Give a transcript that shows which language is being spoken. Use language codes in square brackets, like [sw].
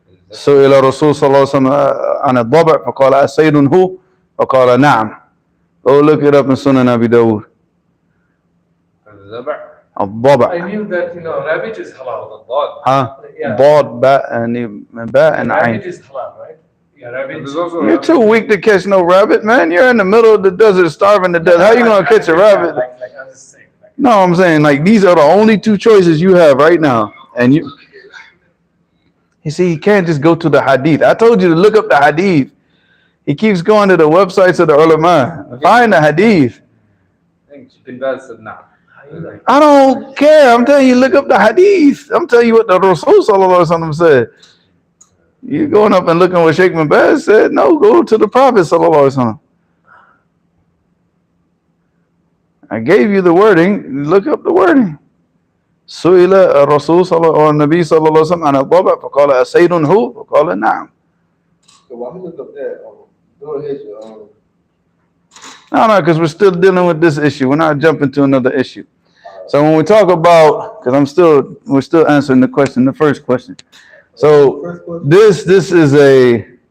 [ar] سئل الرسول صلى الله عليه وسلم عن الضبع فقال أسيد هو فقال نعم. [en] Go look it up in Sunan Abi Dawood. [ar] الضبع. الضبع. [en] I knew that, rabbit is halal. [ar] الضاد. ها [en] Yeah. [ar] ضاد باء [en] and Rabbit [ar] عين. [en] is halal, right? Yeah, rabbit. There's also You're too weak to catch no rabbit, man. You're in the middle of the desert starving to death. How you gonna catch a rabbit? Like I was saying. Like, No, I'm saying like these are the only two choices you have right now. And you see, he can't just go to the hadith. I told you to look up the hadith. He keeps going to the websites of the ulama. Find the hadith. I think Bin Baz said nah. I don't care. I'm telling you, look up the hadith. I'm telling you what the Rasul sallallahu alaihi wasallam said. You going up and looking what Sheikh Bin Baz said? No, go to the Prophet sallallahu alaihi wasallam. I gave you the wording. Look up the wording. [ar] سئل الرسول صلى الله النبي صلى الله عليه وسلم عن الضبع فقال أسيد هو فقال نعم. [en] So while he look up that, go ahead, No, because we're still dealing with this issue. We're not jumping to another issue. So when we talk about, because we're still answering the question, the first question. So first question? this is a.